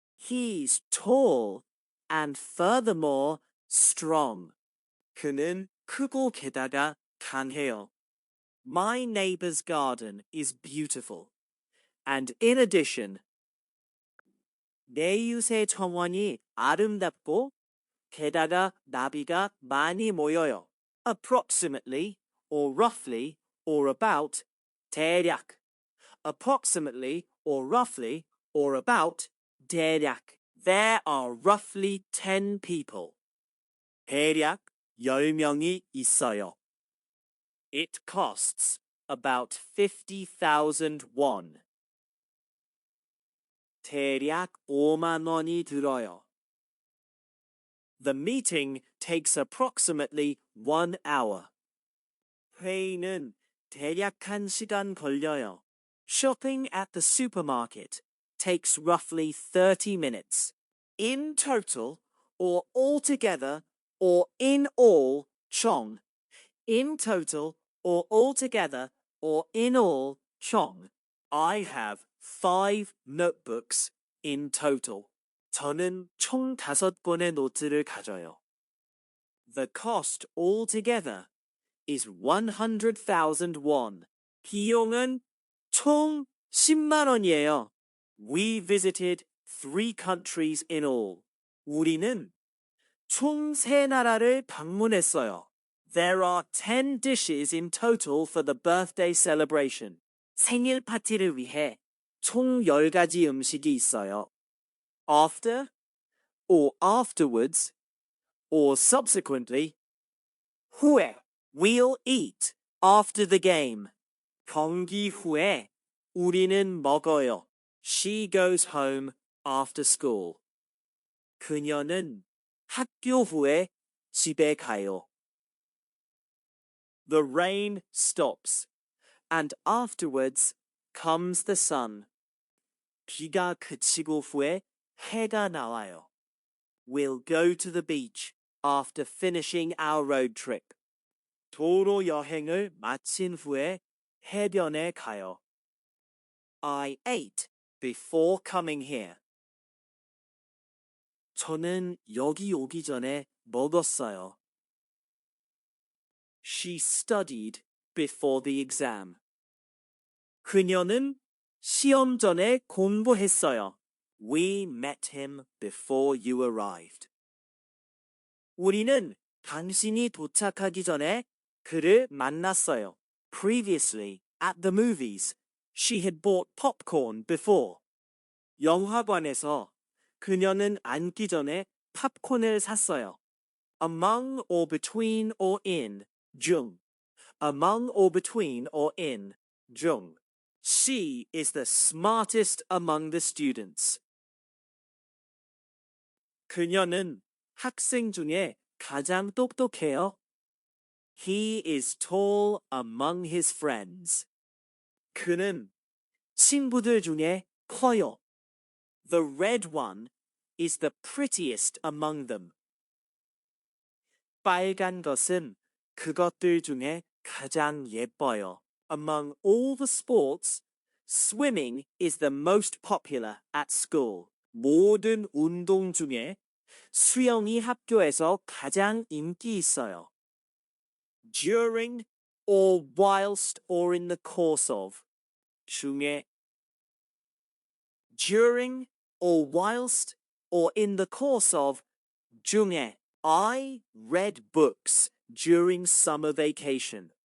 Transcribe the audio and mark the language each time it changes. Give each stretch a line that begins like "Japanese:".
English: He's tall and furthermore strong.
Korean: 그는 크고 게다가 강해요.
English: My neighbor's garden is beautiful. And in addition,
Korean: 내 이웃의 정원이 아름답고 게다가 나비가 많이 모여요.
English: Approximately, or roughly, or about, 대략. Approximately, or roughly, or about, 대략. There are roughly 10 people.
Korean: 대략 10명이 있어요.
English: It costs about 50,000 won.
Korean: 대략 5만 원이 들어요.
English: The meeting takes approximately 1 hour.
Korean: 회의는 대략 1시간 걸려요.
English: Shopping at the supermarket takes roughly 30 minutes. In total, or altogether, or in all, 총. In total, or altogether, or in all, 총. I have 5 notebooks in total.
Korean: 저는 총 5권의 노트를 가져요.
English: The cost altogether is 100,000 won.
Korean: 비용은 총 10만 원이에요.
English: We visited 3 countries in all.
Korean: 우리는 총 3나라를 방문했어요.
English: There are 10 dishes in total for the birthday celebration.
Korean: 생일 파티를 위해 총 10가지 음식이 있어요.
English: After, or afterwards, or subsequently. 후에, we'll eat after the game.
Korean: 경기 후에 우리는 먹어요.
English: She goes home after school.
Korean: 그녀는 학교 후에 집에 가요.
English: The rain stops, and afterwards comes the sun.
Korean: 비가 그치고 후에 해가 나와요.
English: We'll go to the beach after finishing our road trip.
Korean: 도로 여행을 마친 후에 해변에 가요.
English: I ate before coming here.
Korean: 저는 여기 오기 전에 먹었어요.
English: She studied before the exam.
Korean: 그녀는 시험 전에 공부했어요.
English: We met him before you arrived.
Korean: 우리는 당신이 도착하기 전에 그를 만났어요.
English: Previously, at the movies, she had bought popcorn before.
Korean: 영화관에서 그녀는 앉기 전에 팝콘을 샀어요.
English: Among or between or in, 중. Among or between or in, 중. She is the smartest among the students.
Korean: 그녀는 학생 중에 가장 똑똑해요.
English: He is tall among his friends.
Korean: 그는 친구들 중에 커요.
English: The red one is the prettiest among them.
Korean: 빨간 것은 그것들 중에 가장 예뻐요.
English: Among all the sports, swimming is the most popular at school.
Korean: 모든 운동 중에 수영이 학교에서 가장 인기 있어요.
English: During or whilst or in the course of. 중에 during or whilst or in the course of 중에 I read books during summer vacation.